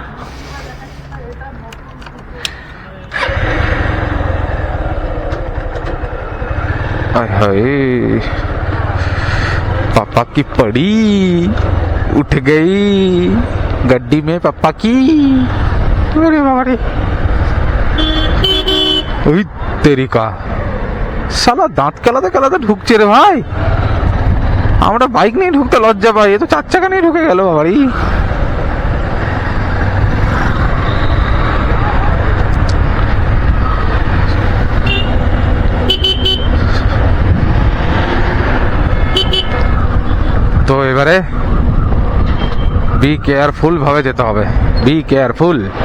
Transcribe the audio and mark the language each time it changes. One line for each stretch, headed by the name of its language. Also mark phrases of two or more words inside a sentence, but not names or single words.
Hindi: पापा की पड़ी उठ गई गड्डी में पापा की। अरे बाबा रे,
Bangla: ওই তেরিকা শালা দাঁত কেলাতে কেলাতে ঢুকছে রে ভাই। আমরা বাইক নিয়ে ঢুকতে লজ্জা পাই, এ তো 4 চাকা নিয়ে ঢুকে গেল বাবারি। তো এবারে
English: be careful
Bangla: ভাবে যেতে হবে,
English: be careful.